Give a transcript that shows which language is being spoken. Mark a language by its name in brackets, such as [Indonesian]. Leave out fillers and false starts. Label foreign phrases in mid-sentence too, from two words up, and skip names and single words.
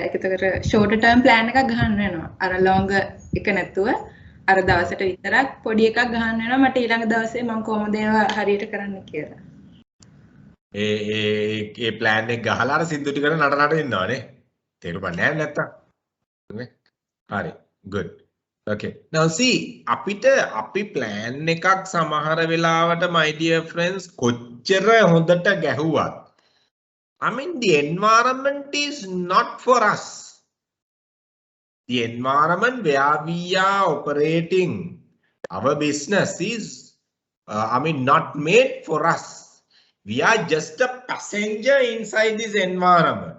[Sinhala] ඒකතකට [English] short term plan [Sinhala] එකක් ගහන්න වෙනවා. අර long එක නැතුව අර දවසට විතරක් පොඩි එකක් ගහන්න වෙනවා. මට ඊළඟ දවසේ මං කොහොමද ඒවා හරියට කරන්න කියලා. ඒ plan එක ගහලා අර සින්දු ටිකට නටනට ඉන්නවනේ. තේරුම් නැහැ නැත්තම්. හරි. [English] good. okay. now see [Sinhala] අපි plan එකක් සමහර වෙලාවට [English] my dear friends [Sinhala] කොච්චර හොඳට ගැහුවත් [English] I mean the environment is not for us. The environment where we are operating our business is not made for us. We are just a passenger inside this environment.